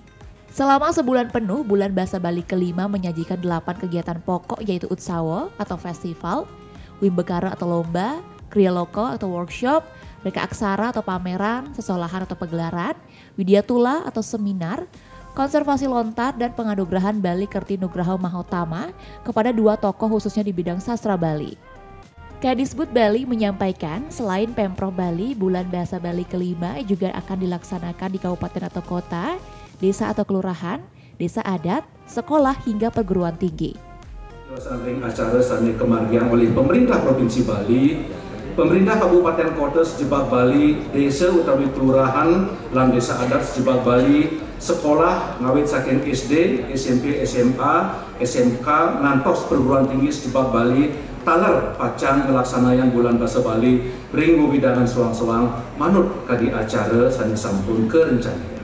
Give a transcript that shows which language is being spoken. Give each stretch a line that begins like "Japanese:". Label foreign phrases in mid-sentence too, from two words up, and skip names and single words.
Indonesian: Selama sebulan penuh, Bulan Bahasa Bali kelima menyajikan 8 kegiatan pokok yaitu Utsawa atau festival, Wimbekara atau lomba, Kriya Loko atau workshop, Reka Aksara atau pameran, sesolahan atau pegelaran, Widyatula atau seminar, konservasi lontar dan penganugerahan Bali Kerti Nugraha Mahotama kepada 2 tokoh khususnya di bidang sastra Bali. Kadisbud Bali menyampaikan selain Pemprov Bali, Bulan Bahasa Bali ke-5 juga akan dilaksanakan di kabupaten atau kota, desa atau kelurahan, desa adat, sekolah hingga perguruan tinggi.
Balinese: Samping acara sani kemarian oleh pemerintah Provinsi Bali, pemerintah Kabupaten Kota sejebak Bali, desa utawi kelurahan lan desa adat sejebak Bali, sekolah ngawit saking SD, SMP, SMA, SMK ngantos perguruan tinggi sejebak Bali taler pacang melaksanakan Bulan Bahasa Bali ring wiwidanan suang-suang manut kadi acara sani sampun kerencanaan.